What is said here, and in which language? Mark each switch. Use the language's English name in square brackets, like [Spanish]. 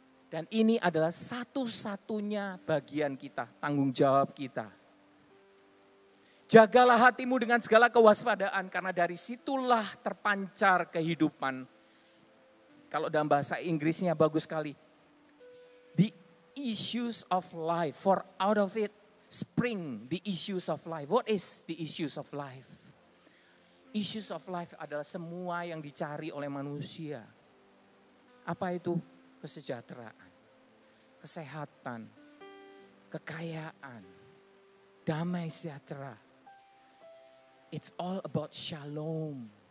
[Indonesian] Dan ini adalah satu-satunya bagian kita, tanggung jawab kita. Jagalah hatimu dengan segala kewaspadaan, karena dari situlah terpancar kehidupan. Kalau dalam bahasa Inggrisnya bagus sekali. [English] The issues of life, for out of it spring the issues of life. What is the issues of life? [Indonesian] Issues of life adalah semua yang dicari oleh manusia. Apa itu? Kesejahteraan, kesehatan, kekayaan, damai sejahtera. [English] It's all about shalom.